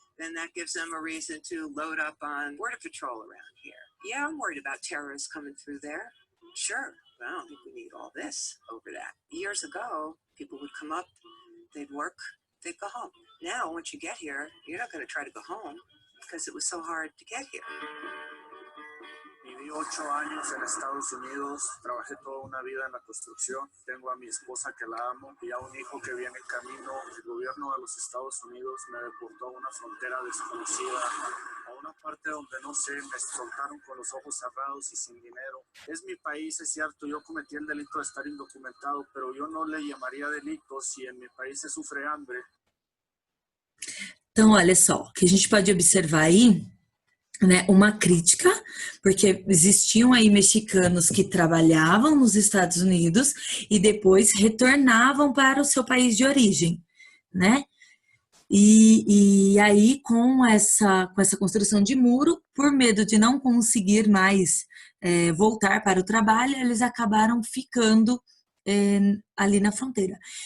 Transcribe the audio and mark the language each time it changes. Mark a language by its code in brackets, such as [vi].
[en] Then that gives them a reason to load up on Border Patrol around here. Yeah, I'm worried about terrorists coming through there. Sure, but I don't think we need all this over that. Years ago, people would come up, they'd work, they'd go home. Now, once you get here, you're not going to try to go home because it was so hard to get here. [es] Viví 8 años en Estados Unidos, trabajé toda una vida en la construcción, tengo a mi esposa que la amo y a un hijo que viene en camino. El gobierno de los Estados Unidos me deportó a una frontera desconocida, a una parte donde no sé, me soltaron con los ojos cerrados y sin dinero. Es mi país, es cierto, yo cometí el delito de estar indocumentado, pero yo no le llamaría delito si en mi país se sufre hambre. [pt] Então, olha só, o que a gente pode observar aí, né, uma crítica, porque existiam aí mexicanos que trabalhavam nos Estados Unidos e depois retornavam para o seu país de origem, né? E aí, com essa construção de muro, por medo de não conseguir mais voltar para o trabalho, eles acabaram ficando ali na fronteira.